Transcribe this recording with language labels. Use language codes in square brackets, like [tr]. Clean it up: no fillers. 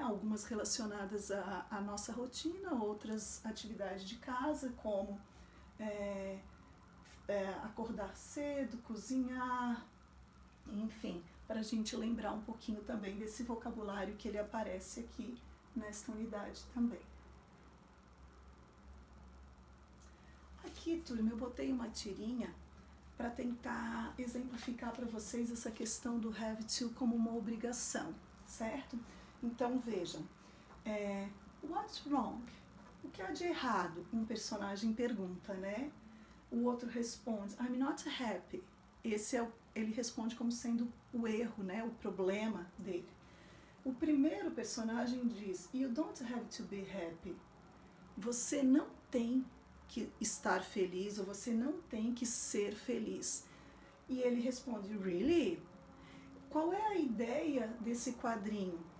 [pt] Algumas relacionadas à nossa rotina, outras atividades de casa, como acordar cedo, cozinhar, enfim, para a gente lembrar um pouquinho também desse vocabulário que ele aparece aqui nesta unidade também. Aqui, turma, eu botei uma tirinha para tentar exemplificar para vocês essa questão do have to como uma obrigação, certo? Então, vejam, [en] what's wrong? [pt] O que há de errado? Um personagem pergunta, né? O outro responde, [en] I'm not happy. [pt] Ele responde como sendo o erro, né? O problema dele. O primeiro personagem diz, [en] you don't have to be happy. [pt] Você não tem que estar feliz ou você não tem que ser feliz. E ele responde, [en] really? [pt] Qual é a ideia desse quadrinho?